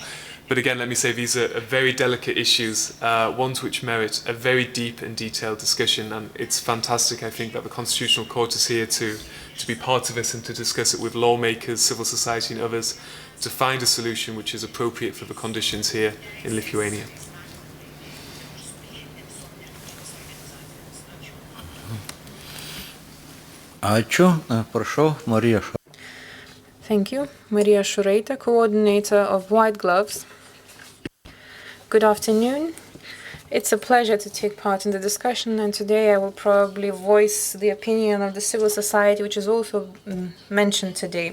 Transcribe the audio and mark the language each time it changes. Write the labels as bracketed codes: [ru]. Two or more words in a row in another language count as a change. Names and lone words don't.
[en] But again, let me say these are very delicate issues, ones which merit a very deep and detailed discussion, and it's fantastic, I think, that the Constitutional Court is here to be part of this and to discuss it with lawmakers, civil society and others, to find a solution which is appropriate for the conditions here in Lithuania. [lt] Ačiū. Prašau, Marija. [en] Thank you. Maria Šuraitė, coordinator of White Gloves. Good afternoon. It's a pleasure to take part in the discussion, and today I will probably voice the opinion of the civil society, which is also mentioned today.